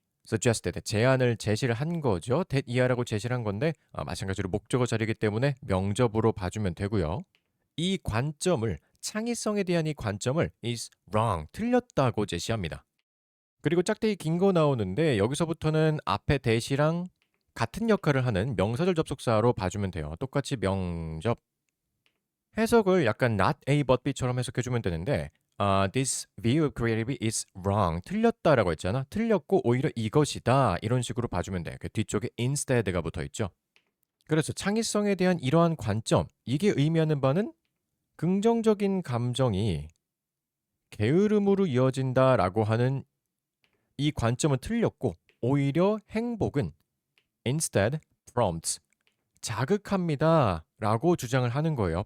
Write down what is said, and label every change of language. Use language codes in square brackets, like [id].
[ko] suggested, 제안을 제시를 한 거죠. that 이하라고 제시를 한 건데 마찬가지로 목적어 자리이기 때문에 명접으로 봐주면 되고요. 이 관점을 창의성에 대한 이 관점을 [en] is wrong, [ko] 틀렸다고 제시합니다. 그리고 짝대기 긴 거 나오는데 여기서부터는 앞에 대시랑 같은 역할을 하는 명사절 접속사로 봐주면 돼요. 똑같이 명접. 해석을 약간 [en] not A but B [ko] 처럼 해석해주면 되는데 [en] this view of creativity is wrong. [ko] 틀렸다라고 했잖아. 틀렸고 오히려 이것이다. 이런 식으로 봐주면 돼. 그 뒤쪽에 instead가 붙어있죠. 그래서 창의성에 대한 이러한 관점, 이게 의미하는 바는 긍정적인 감정이 게으름으로 이어진다라고 하는 이 관점은 틀렸고 오히려 행복은 [en] instead prompts, [ko] 자극합니다 라고 주장을 하는 거예요.